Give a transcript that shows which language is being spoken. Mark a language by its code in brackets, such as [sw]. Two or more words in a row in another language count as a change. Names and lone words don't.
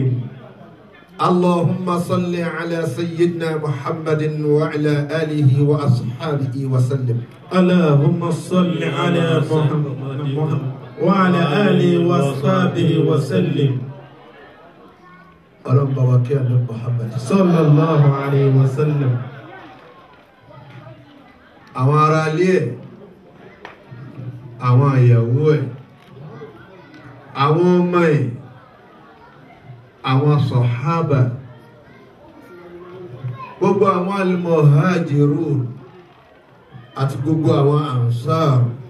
[ar] اللهم صل على سيدنا محمد وعلى آله وأصحابه وسلم. اللهم صل على محمد وعلى آله وأصحابه وسلم. اللهم بارك على محمد صلى الله عليه وسلم. [yo] àwọn ará ilé ẹ̀, àwọn ìyàwó ẹ̀, àwọn ọmọ ẹ̀, àwọn sọ̀hábà, gbogbo àwọn al-muhajirun àti gbogbo àwọn ansar.